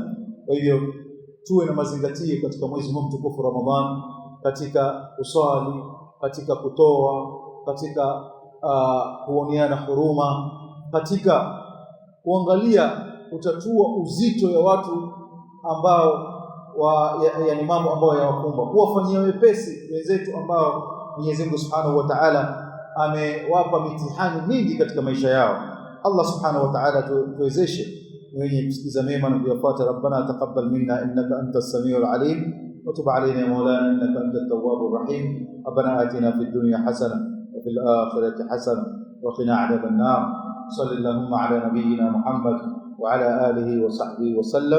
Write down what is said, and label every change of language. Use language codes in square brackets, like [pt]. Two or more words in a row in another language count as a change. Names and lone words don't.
[sw] Kwa hivyo tuwe na mazingatio katika mwezi huu mtukufu Ramadhan, katika usali, katika kutoa, katika kuoneana huruma, katika kuangalia kutatua uzito ya watu ambao yani mambo ambayo yawakumba, kuwafanyia wepesi wenzetu ambao Mwenyezi Mungu [ar] سبحانه وتعالى [sw] amewapa mitihani mingi katika maisha yao. Allah [ar] سبحانه وتعالى [sw] tuwezeshe wenye kusikiza mema na kuyafuata. [ar] ربنا تقبل منا إنك أنت السميع العليم وتب علينا يا مولانا إنك أنت التواب الرحيم. ربنا آتنا في الدنيا حسنة وفي الآخرة حسنة وقنا عذاب النار. صلى الله على نبينا محمد وعلى آله وصحبه وسلم.